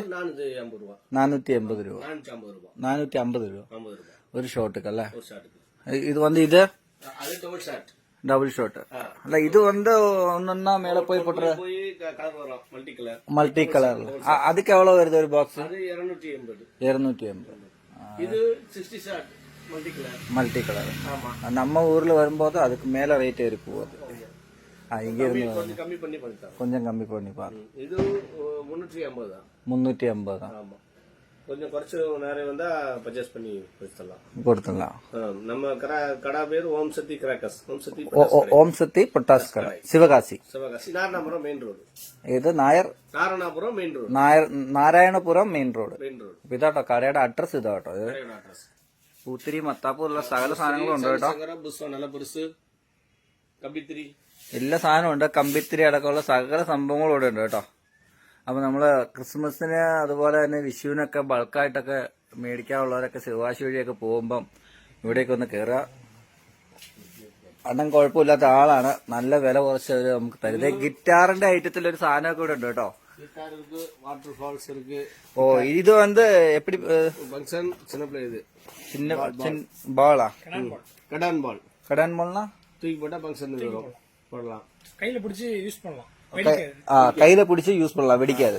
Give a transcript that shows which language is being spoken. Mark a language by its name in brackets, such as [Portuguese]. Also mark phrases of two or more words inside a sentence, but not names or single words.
[Malayalam] 450 രൂപ. 450 രൂപ ഒരു ഷോട്ടുക്ക് അല്ലേ? ഇത് വന്ന് ഇത് [English] double shot [Malayalam] അല്ല, ഇത് വന്ന് ഒന്നൊന്നാ മേലെ പോയി പൊട്ടുന്നത് [English] multi colour. [Malayalam] അതൊക്കെ എവ്വളോ വരുന്നത് ഒരു ബോക്സ്? 280. [English] Multi colour. [Tamil] நம்ம ஊர்ல வரும்போது அதுக்கு மேல ரேட் இருக்கு போகுது. இங்க இருந்து கொஞ்சம் கம்மி பண்ணி பாருங்க. இது 350 தான். 350 தான். ஆமா, கொஞ்சம் குறைச்சு நேரம் வந்தா பர்ச்சேஸ் பண்ணி கொடுத்துடலாம். நம்ம கடை பேர் ஓம் சக்தி கிராக்கர்ஸ். ஓம் சக்தி பொட்டாஸ் கடை, சிவகாசி. நாராயணபுரம் மெயின் ரோடு. [Malayalam] ഇത് നാരായണപുരം മെയിൻ റോഡ്. നാരായണപുരം മെയിൻ റോഡ്. ഇതാട്ടോ കടയുടെ അഡ്രസ്. ഇതാട്ടോ പൂത്തിരി, മത്താപ്പൂർ സകല സാധനങ്ങളും ഉണ്ട് കേട്ടോ. എല്ലാ സാധനവും ഉണ്ട്. കമ്പിത്തിരി അടക്കമുള്ള സകല സംഭവങ്ങളും ഇവിടെ ഉണ്ട് കേട്ടോ. അപ്പൊ നമ്മള് ക്രിസ്മസിന് അതുപോലെ തന്നെ വിഷുവിനൊക്കെ ബൾക്കായിട്ടൊക്കെ മേടിക്കാനുള്ളവരൊക്കെ ശിവകാശി വഴിയൊക്കെ പോകുമ്പം ഇവിടേക്ക് ഒന്ന് കയറുക. അണ്ണൻ കുഴപ്പമില്ലാത്ത ആളാണ്, നല്ല വില കുറച്ച് നമുക്ക് തരുന്നത്. ഗിറ്റാറിന്റെ ഐറ്റത്തിൽ ഒരു സാധനമൊക്കെ ഇവിടെ ഉണ്ട് കേട്ടോ. [English] water falls [Tamil] இருக்கு. ஓ இது வந்து எப்படி ஃபங்க்ஷன் சின்ன பிள்ளை, இது சின்ன பாலா? கடான் பால். கடான் பால்னா தூக்கி போட்டா ஃபங்க்ஷன் வரும், போடலாம். கையில பிடிச்சி யூஸ் பண்ணலாம். கையில பிடிச்சி யூஸ் பண்ணலாம், வெடிக்காது.